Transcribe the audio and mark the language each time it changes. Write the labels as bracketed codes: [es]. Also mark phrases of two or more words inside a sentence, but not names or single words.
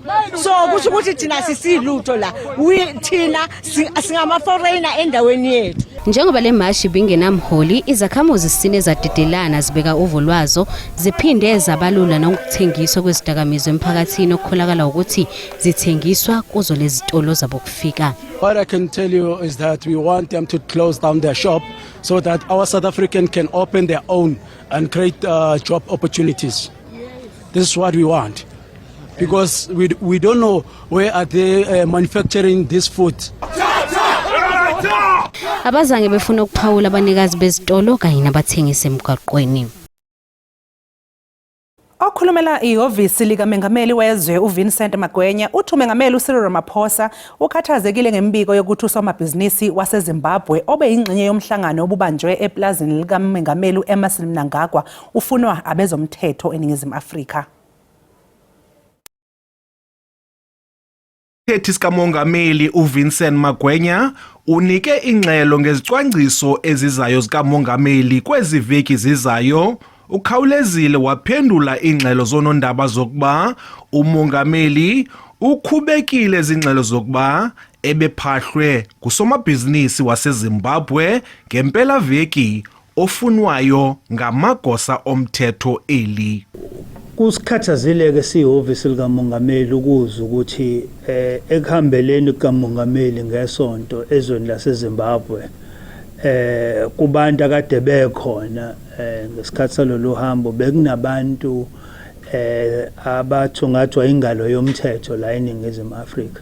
[zu] So kusho ukuthi thina sisilutho la. Thina singama foreigner endaweni yethu. Njengoba le mashi bingenamholi izakhamuzi sine zadedelana zibeka uvo lwazo ziphinde zabalula nokuthengiswa kwezidakamizwa emphakathini okukholakala ukuthi zithengiswa kuzo lezi tolo zabokufika. [en] What I can tell you is that we want them to close down their shop so that our South African can open their own and create job opportunities. This is what we want because we don't know where are they manufacturing this food. [zu] Abazange befuna ukuphawula abanikazi bezitolo kanye nabathengisi emgwaqweni. Okhulumela ihhovisi likaMengameli wezwe uVincent Magwenya uthi uMengameli uCyril Ramaphosa ukhathazekile ngembiko yokuthi usomabhizinisi waseZimbabwe obeyingxenye yomhlangano obubanjwe eplazini likaMengameli Emmerson Mnangagwa ufunwa abezomthetho eNingizimu Afrika. [xh] Isithethi sikamongameli uVincent Magwenya unike ingxelo ngezicwangciso ezizayo zikamongameli kweziveki zizayo. Ukhawulezile waphendula ingxelo zonondaba zokuba umongameli ukhubekile izingxelo zokuba ebephahlwe kusomabhizinisi waseZimbabwe ngempela veki ofunwayo ngamagosa omthetho eli. [zu] Kusikhathazile-ke sihhovisi likamongameli ukuzwa ukuthi ekuhambeleni kukamongameli ngesonto ezweni laseZimbabwe kubantu akade bekhona ngesikhathi salolu hambo bekunabantu abathungathwa ingalo yomthetho la eNingizimu Afrika.